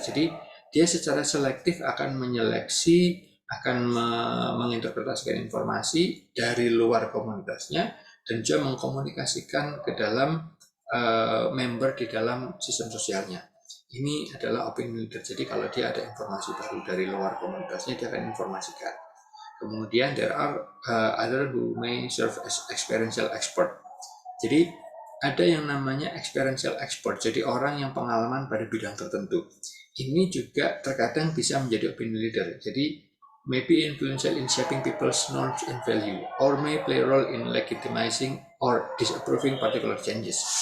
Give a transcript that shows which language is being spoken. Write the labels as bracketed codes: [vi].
[id] Jadi dia secara selektif akan menyeleksi, akan menginterpretasikan informasi dari luar komunitasnya dan juga mengkomunikasikan ke dalam member di dalam sistem sosialnya. Ini adalah opinion leader. Jadi kalau dia ada informasi baru dari luar komunitasnya, dia akan informasikan. [en] Kemudian there are other who may serve as experiential expert. Jadi [id] ada yang namanya experiential expert, jadi orang yang pengalaman pada bidang tertentu. Ini juga terkadang bisa menjadi opinion leader. [en] Jadi maybe influential in shaping people's knowledge and value, or may play a role in legitimizing or disapproving particular changes.